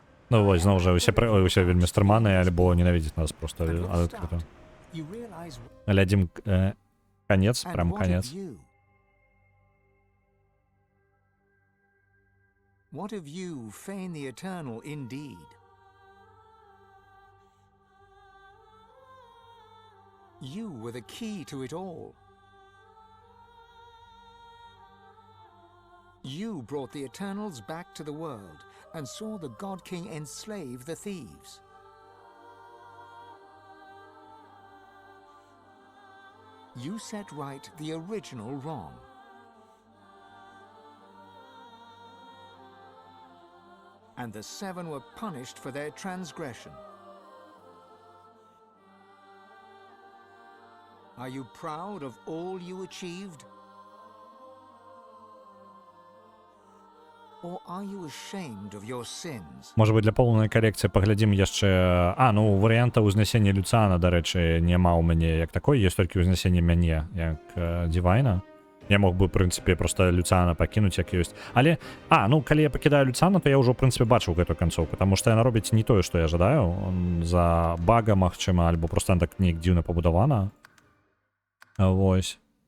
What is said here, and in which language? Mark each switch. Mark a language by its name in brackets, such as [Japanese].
[Belarusian] Ну вось, зноў жа, усе вельмі стрыманыя, альбо ненавідзяць нас проста адкрыта. Глядзім канец, прям канец. [English] What of you, Fane the Eternal, indeed? You were the key to it all. You brought the Eternals back to the world and saw the God King enslave the thieves. You set right the original wrong. And the seven were punished for their transgression. Are you proud of all you achieved? Or are you ashamed of your sins? [Belarusian] Можа быць, для поўнай карекцыі паглядзім яшчэ... ну, варыянта ўзнясення Люцана, дарэчы, няма ў мяне як такой, ёсць толькі ўзнясенне мяне, як Дівайна. Я мог бы, в прынцыпе, проста Люцана пакінуць, як ёсць. Але, ну, калі я пакідаю Люцана, то я ўжо, в прынцыпе, бачыў гэтую канцоўку, таму што яна робіць не тое, што я жадаю, за бага, магчыма, альбо проста так неяк дзіўна пабудавана. Вось.